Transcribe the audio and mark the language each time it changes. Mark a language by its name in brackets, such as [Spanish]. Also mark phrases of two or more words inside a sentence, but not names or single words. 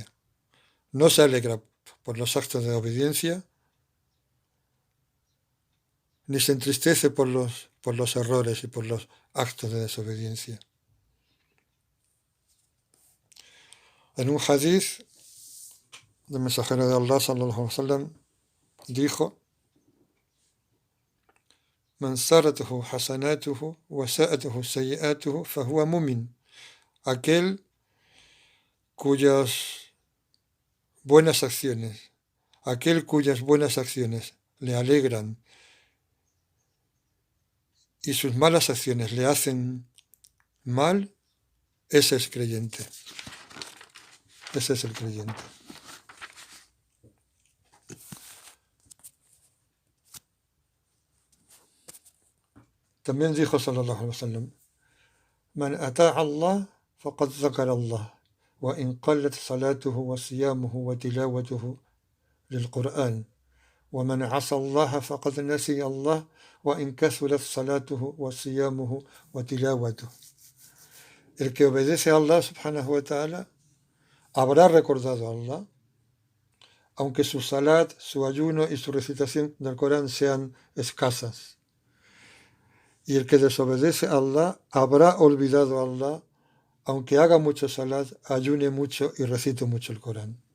[Spanish] No se alegra por los actos de obediencia, ni se entristece por los errores y por los actos de desobediencia. En un hadith del mensajero de Allah [Arabic] صلى الله عليه وسلم dijo: من سرته حسنته وساءته سيئته فهو مؤمن. [Spanish] Aquel cuyas buenas acciones le alegran y sus malas acciones le hacen mal, ese es creyente. Ese es el creyente. También dijo [Arabic] صلى الله عليه وسلم: من أطاع الله فقد ذكر الله وإن قلت صلاته وصيامه وتلاوته للقرآن ومن عصى الله فقد نسي الله وإن كثرت صلاته وصيامه وتلاوته. [Spanish] El que obedece a Allah [Arabic] سبحانه وتعالى [Spanish] habrá recordado a Allah, aunque su salat, su ayuno y su recitación del Corán sean escasas. Y el que desobedece a Allah habrá olvidado a Allah, aunque haga mucho salat, ayune mucho y recite mucho el Corán.